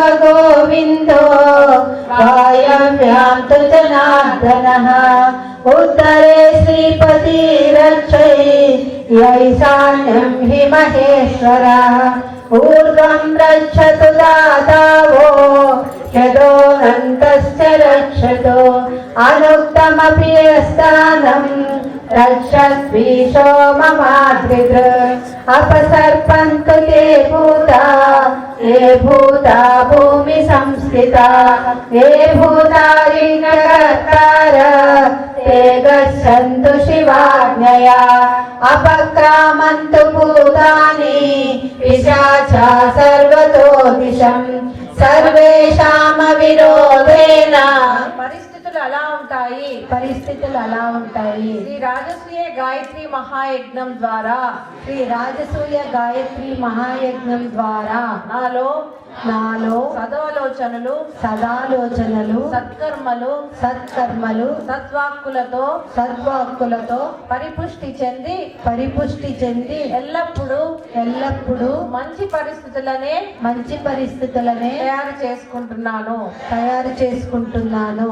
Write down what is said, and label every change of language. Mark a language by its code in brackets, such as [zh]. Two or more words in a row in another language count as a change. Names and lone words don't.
[sa] గోవిందో వాయవ్యాం తు జనార్దనః ఉత్తరే శ్రీపతి రక్షై ఈశాన్యం హి మహేశ్వరః ఊర్ధ్వం రక్షతు దాతావో యదోనంతశ్చ రక్షతు అనుక్తమపి స్థానం రక్షద్విషో మమాద్రిదృక్ అపసర్పంతు తే భూతా భూమి సంస్థితా ఏ భూతా లింగకర్తార ते गच्छन्तु शिवाज्ञया अपक्रामन्तु भूतानि पिशाचा सर्वतो दिशम् सर्वेषाम विरोधेन. [te] పరిస్థితులు అలా ఉంటాయి. శ్రీ రాజసూయ గాయత్రి మహాయజ్ఞం ద్వారా నాలో సదాలోచనలు సత్కర్మలు సద్వాక్కులతో పరిపుష్టి చెంది ఎల్లప్పుడూ మంచి పరిస్థితులనే తయారు చేసుకుంటున్నాను.